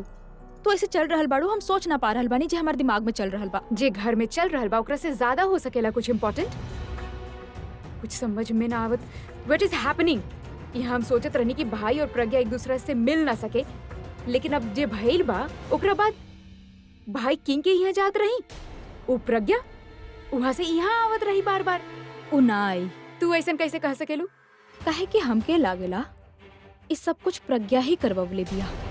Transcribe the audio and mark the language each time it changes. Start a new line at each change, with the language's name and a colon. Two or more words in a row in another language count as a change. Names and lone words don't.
Bhojpuri: तो ऐसे चल रहल बाड़ू, हम सोच ना पा रहल बानी जे हमारे दिमाग में चल रहल बा। जे घर में चल रहल बा ओकरा से ज्यादा हो सकेला कुछ इम्पोर्टेंट? कुछ समझ में ना आवत।
English: what is happening?
Bhojpuri: यहाँ हम सोचत रहनी कि भाई और प्रज्ञा एक दूसरे से मिल ना सके, लेकिन अब जे भइल बा ओकरा बाद भाई किंग के यहाँ जात रही, वो प्रज्ञा वहाँ से यहाँ आवत रही बार बार। उ ना आई। तू ऐसा कैसे कह सकेलू? काहे कि हमके लागेला इस सब कुछ प्रज्ञा ही करवले बिया।